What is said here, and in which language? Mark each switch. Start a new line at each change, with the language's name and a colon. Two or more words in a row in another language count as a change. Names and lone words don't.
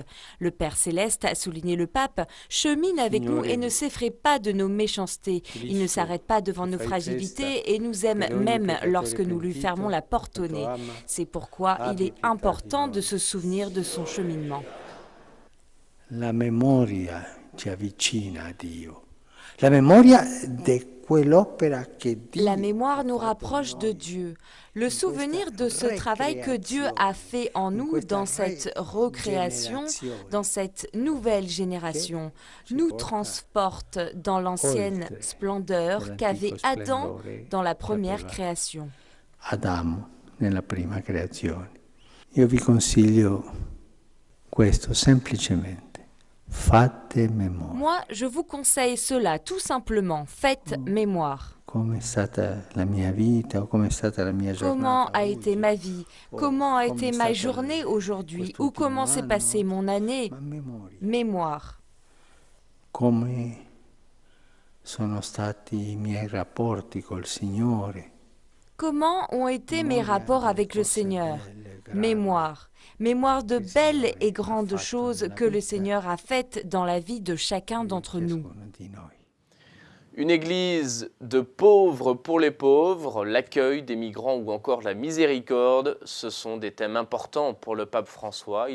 French: Le Père Céleste, a souligné le pape, chemine avec nous et ne s'effraie pas de nos méchancetés. Il ne s'arrête pas devant nos fragilités et nous aime même lorsque nous lui fermons la porte. C'est pourquoi il est important de se souvenir de son cheminement.
Italian: La memoria ci avvicina a Dio. La memoria di quell'opera che Dio.
French: La mémoire nous rapproche de Dieu. Le souvenir de ce travail que Dieu a fait en nous dans cette recréation, dans cette nouvelle génération, nous transporte dans l'ancienne splendeur qu'avait Adam dans la première création.
Italian: Adamo nella prima creazione. Io vi consiglio questo semplicemente. Fate memoria.
French: Moi, je vous conseille cela, tout simplement. Faites mémoire.
Italian: Come è stata la mia vita o come è stata la mia giornata?
French: Comment a été ma vie? Comment a été ma journée aujourd'hui? Ou comment s'est passée mon année? Mémoire.
Italian: Come sono stati i miei rapporti col Signore?
French: Comment ont été mes rapports avec le Seigneur? Mémoire. Mémoire de belles et grandes choses que le Seigneur a faites dans la vie de chacun d'entre nous. Une église de pauvres pour les pauvres, l'accueil des migrants ou encore la miséricorde, ce sont des thèmes importants pour le pape François.